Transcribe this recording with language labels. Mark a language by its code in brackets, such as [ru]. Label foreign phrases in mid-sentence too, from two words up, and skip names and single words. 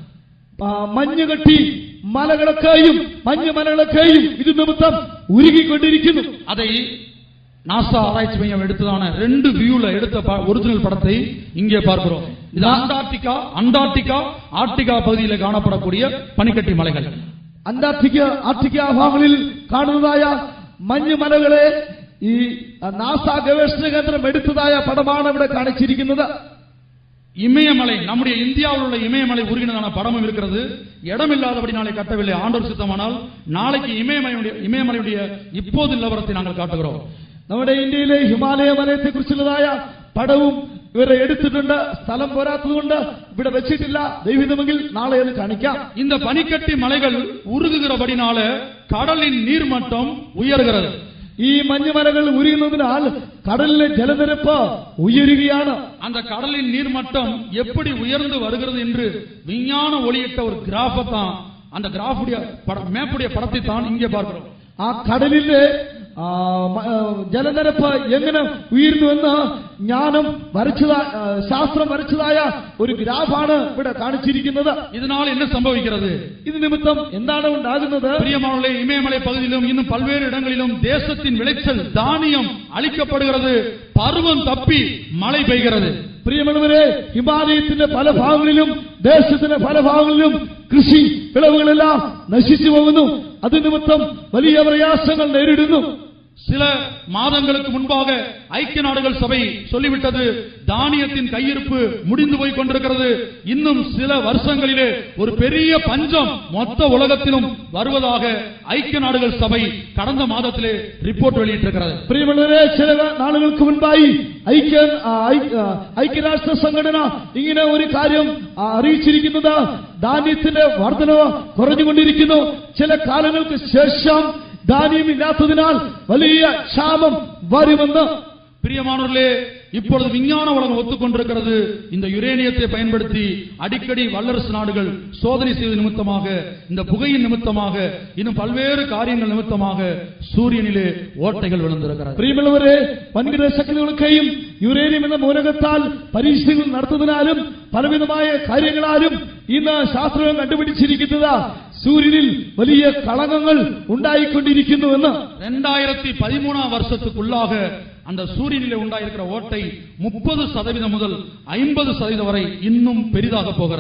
[ml] മഞ്ഞുകട്ടി മലകളൊക്കെയും മഞ്ഞുമലകളൊക്കെയും ഇത് നിമിത്തം ഉരുകിക്കൊണ്ടിരിക്കുന്നു. [ta] அதை நாசா ஆராய்ச்சி மையம் எடுத்ததான 2 வியூல எடுத்த ஒரிஜினல் படத்தை இங்கே பார்க்கிறோம். இது அண்டார்டிகா ஆர்டிகா பகுதியில் காணப்படக்கூடிய பனிக்கட்டி மலைகள். [ml] ആർട്ടിക്ക ഭാഗങ്ങളിൽ കാണുന്നതായ മഞ്ഞുമലകളെ ഈ നാസ ഗവേഷണ കേന്ദ്രം എടുത്തതായ പടമാണ് ഇവിടെ കാണിച്ചിരിക്കുന്നത്. [ta] இமயமலை, நம்முடைய இந்தியாவில் உள்ள இமயமலை உருகினதான படமும் இருக்கிறது. இடம் இல்லாதபடினாலே கட்டவில்லை. ஆண்டவர் சித்தமானால் நாளைக்கு இமயமலையுடைய இப்போது நிலவரத்தை நாங்கள் காட்டுகிறோம். [ml] നമ്മുടെ ഇന്ത്യയിലെ ഹിമാലയ മലയത്തെ കുറിച്ചുള്ളതായ പടവും ഇവരെ എടുത്തിട്ടുണ്ട്. സ്ഥലം പോരാത്തതുകൊണ്ട് ഇവിടെ വെച്ചിട്ടില്ല. ദൈവഹിതമെങ്കിൽ നാളെ അത് കാണിക്കാം. [ta] இந்த பனிக்கட்டி மலைகள் உருகுகிறபடினால கடலின் நீர்மட்டம் உயர்கிறது. [ml] ഈ മഞ്ഞുമലകൾ ഉരുകുന്നതിനാൽ കടലിലെ ജലനിരപ്പ് ഉയരുകയാണ്. [ta] அந்த கடலின் நீர்மட்டம் எப்படி உயர்ந்து வருகிறது என்று விஞ்ஞான ஒளியிட்ட ஒரு கிராஃபை தான், அந்த கிராஃபுடைய மேப்புடைய படத்தை தான் இங்கே பார்க்கிறோம். [ml] ആ കടലിലെ ജലനിരപ്പ് എങ്ങനെ ഉയരുന്നുവെന്ന് ശാസ്ത്രം വരച്ചതായ ഒരു ഗ്രാഫാണ് ഇവിടെ കാണിച്ചിരിക്കുന്നത്. [ta] இதனால் என்ன சம்பவிக்கிறது? [ml] ഇത് നിമിത്തം എന്താണ് ഉണ്ടാകുന്നത്? [ta] பிரியமானவர்களே, இமயமலை பகுதியிலும் இன்னும் பல்வேறு இடங்களிலும் தேசத்தின் விளைச்சல் தானியம் அழிக்கப்படுகிறது. பருவம் தப்பி மழை பெய்கிறது. [ml] പ്രിയമുള്ളവരെ, ഹിമാലയത്തിന്റെ പല ഭാഗങ്ങളിലും ദേശത്തിന്റെ പല ഭാഗങ്ങളിലും കൃഷി വിളവുകളെല്ലാം നശിച്ചു പോകുന്നു. അത് നിമിത്തം വലിയ പ്രയാസങ്ങൾ നേരിടുന്നു. [ta] சில மாதங்களுக்கு முன்பாக ஐக்கிய நாடுகள் சபை சொல்லிவிட்டது, தானியத்தின் கையிருப்பு முடிந்து போய் கொண்டிருக்கிறது. இன்னும் சில வருஷங்களிலே ஒரு பெரிய பஞ்சம் மொத்த உலகத்திலும் வருவதாக ஐக்கிய நாடுகள் சபை கடந்த மாதத்திலே ரிப்போர்ட் வெளியிட்டிருக்கிறது. [ml] പ്രിയമുള്ളവരെ, ചില നാളുകൾക്ക് മുൻപായി ഐക്യരാഷ്ട്ര സംഘടന ഇങ്ങനെ ഒരു കാര്യം അറിയിച്ചിരിക്കുന്നത്, ധാന്യത്തിന്റെ വർധനവ് കുറഞ്ഞുകൊണ്ടിരിക്കുന്നു. ചില കാലങ്ങൾക്ക് ശേഷം ധാന്യമില്ലാത്തതിനാൽ വലിയ ക്ഷാമം വരുമെന്ന്. [ta] பிரியமானவர்களே, இப்பொழுது விஞ்ஞான உலகம் ஒத்துக்கொண்டிருக்கிறது. இந்த யுரேனியத்தை பயன்படுத்தி அடிக்கடி வல்லரசு நாடுகள் சோதனை செய்வது நிமித்தமாக, இந்த புகையின் நிமித்தமாக, இன்னும் பல்வேறு காரியங்கள் நிமித்தமாக சூரியனிலே ஓட்டைகள் விழுந்திருக்கிறது. [ml] പ്രിയമുള്ളവരെ, വൻകിട ശക്തികളൊക്കെയും യുറേനിയം എന്ന മൂലകത്താൽ പരീക്ഷകൾ നടത്തുന്നതിനാലും പലവിധമായ കാര്യങ്ങളാലും ഇന്ന് ശാസ്ത്രം കണ്ടുപിടിച്ചിരിക്കുന്നത് സൂര്യനിൽ വലിയ കളങ്കങ്ങൾ ഉണ്ടായിക്കൊണ്ടിരിക്കുന്നുവെന്ന്. [ta] 2013 வருஷத்துக்குள்ளாக அந்த சூரியனிலே உண்டாயிருக்கிற ஓட்டை 30% முதல் 50% வரை இன்னும் பெரிதாக போகிறது.